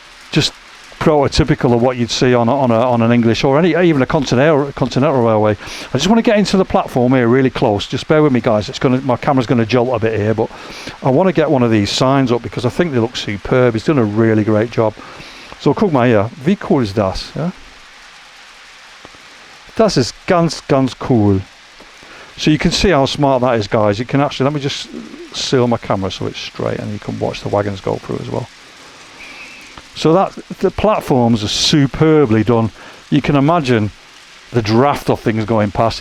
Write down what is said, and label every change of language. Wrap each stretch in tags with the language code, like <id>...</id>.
<en>Just prototypical of what you'd see on an English or even a continental railway. I just want to get into the platform here really close. Just bear with me, guys. My camera's going to jolt a bit here, but I want to get one of these signs up because I think they look superb. He's done a really great job.</en> <de>So guck mal hier, wie cool ist das? Ja? Das ist ganz cool.</de> <en>So you can see how smart that is, guys. You can actually, let me just seal my camera so it's straight and you can watch the wagons go through as well. So the platforms are superbly done. You can imagine the draft of things going past.</en>